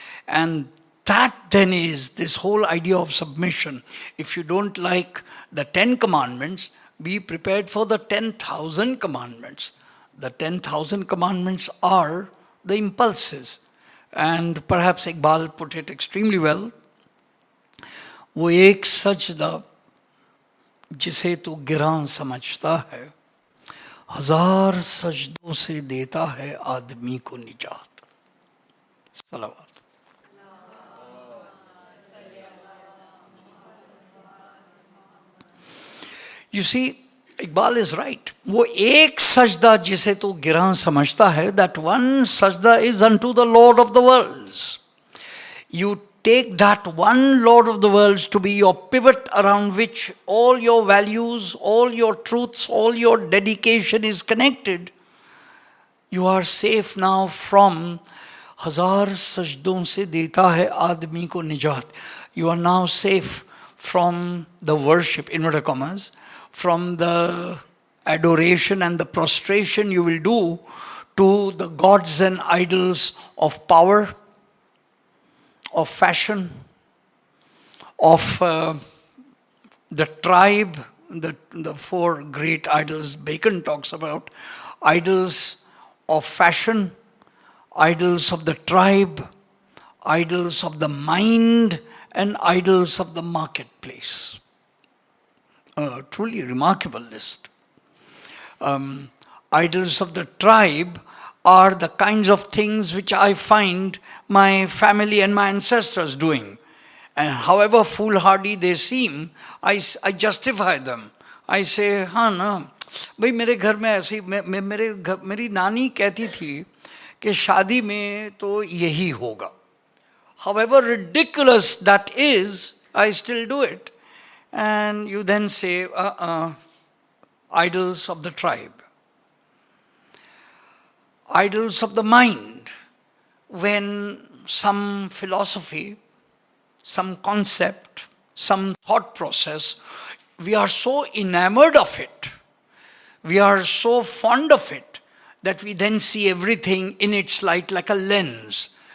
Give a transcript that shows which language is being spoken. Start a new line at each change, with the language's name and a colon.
English: And that then is this whole idea of submission. If you don't like the 10 commandments, be prepared for the 10,000 commandments. The 10,000 commandments are the impulses. And perhaps Iqbal put it extremely well.
Hindi: वो एक सजदा जिसे तू गिरां समझता है, हजार सजदों से देता है आदमी को निजात. सलावत.
English: You see, Iqbal is right.
Hindi: वो एक सजदा जिसे तू गिरां समझता है,
English: that one sajda is unto the Lord of the worlds. You take that one Lord of the worlds to be your pivot around which all your values, all your truths, all your dedication is connected. You are safe now from
Hindi: हजार सजदों से देता है आदमी को निजात.
English: You are now safe from the worship, inverted commas, from the adoration and the prostration you will do to the gods and idols of power, of fashion, of the tribe, the four great idols Bacon talks about, idols of fashion, idols of the tribe, idols of the mind, and idols of the marketplace. A truly remarkable list. Idols of the tribe are the kinds of things which I find my family and my ancestors doing. And however foolhardy they seem, I justify them.
Hindi: I say, हाँ ना, भाई मेरे घर में ऐसी मेरी नानी कहती थी कि शादी में तो यही होगा.
English: However ridiculous that is, I still do it. And you then say, idols of the tribe. Idols of the mind. When some philosophy, some concept, some thought process, we are so enamored of it, we are so fond of it, that we then see everything in its light like a lens.